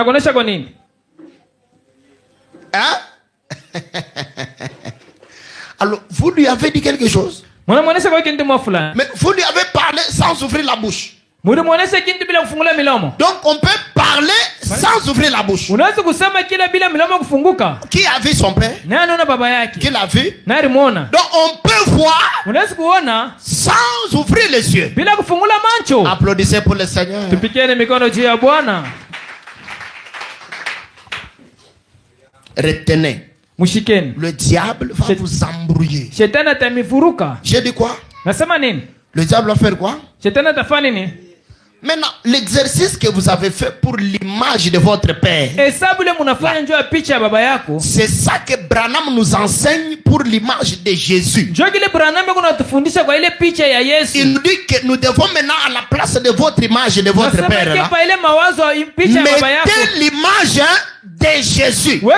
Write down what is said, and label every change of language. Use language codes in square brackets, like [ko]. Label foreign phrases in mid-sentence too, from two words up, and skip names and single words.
[fr] Hein? Alors, vous lui avez dit quelque chose? Mais vous lui avez parlé sans ouvrir la bouche. Donc on peut parler sans ouvrir la bouche. [sw] Unaweza kusema kila bila milomo kufunguka. [fr] Qui a vu son père? [sw] Nani anaona baba yake? [fr] Qui l'a vu? [sw] Nani alimuona? [fr] Donc on peut voir [sw] Unaweza kuona [fr] sans ouvrir les yeux. [sw] bila kufungula macho. [fr] Applaudissez pour le Seigneur. [sw] Tupikeni mikono juu ya Bwana. [fr] Retenez. [sw] Mushikeni. [fr] Le diable va vous embrouiller. [sw] Shetani atamivuruka. [fr] J'ai dit quoi? [sw] Nasema nini? [fr] Le diable va faire quoi? [sw] Shetani atafanya nini? [fr] Maintenant, l'exercice que vous avez fait pour l'image de votre père, c'est ça que Branham nous enseigne pour l'image de Jésus. Il nous dit que nous devons maintenant, à la place de votre image de votre père, là, mettez l'image de Jésus.